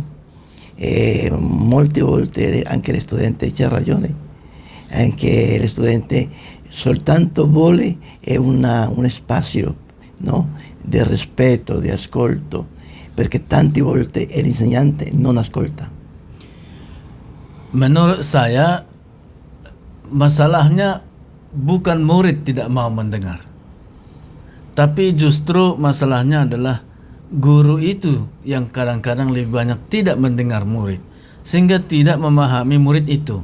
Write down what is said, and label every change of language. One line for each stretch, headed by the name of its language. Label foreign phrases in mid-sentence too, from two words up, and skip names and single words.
Italian: Molte volte anche lo studente c'è ragione, anche lo studente soltanto vuole un spazio, no? Di rispetto, di ascolto, perché tante volte l'insegnante non ascolta.
Indonesian: Menurut saya, masalahnya bukan murid tidak mau mendengar, tapi justru masalahnya adalah guru itu yang kadang-kadang lebih banyak tidak mendengar murid, sehingga tidak memahami murid itu.